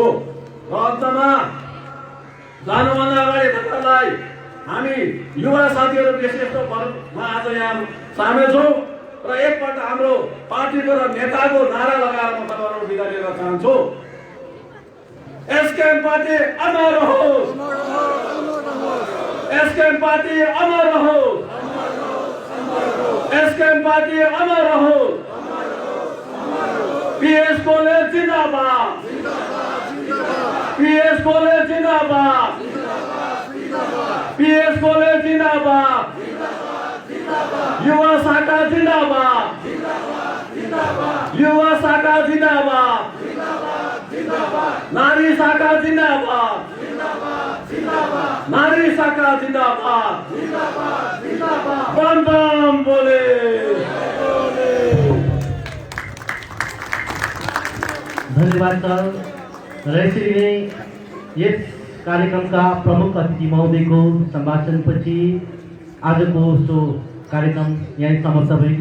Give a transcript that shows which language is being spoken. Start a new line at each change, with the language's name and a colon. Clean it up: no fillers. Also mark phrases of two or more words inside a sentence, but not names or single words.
Nepali: र अन्तमा जानुभन्दा अगाडि तपाईहरुलाई हामी युवा साथीहरू विशेषमा आज यहाँ सामेल छौँ र एकपल्ट हाम्रो पार्टीको र नेताको नारा लगाएर म तपाईहरुलाई बिदा लिन चाहन्छु। एसकेएम पार्टी अमर रहोस्, एसकेएम पार्टी अमर रहोस्, एसकेएम पार्टी अमर रहोस्, पीएस गोले जिंदाबाद, पीएस गोले जिंदाबाद, पीएस गोले जिंदाबाद, युवा शाखा जिंदाबाद, युवा शाखा जिंदाबाद, नारी शाखा जिंदाबाद, नारी शाखा जिंदाबाद, बम बम बोले। धन्यवाद सर। र यसरी नै यस कार्यक्रमका प्रमुख अतिथि महोदयको सम्भाषणपछि आजको सो कार्यक्रम यहीँ समाप्त भएको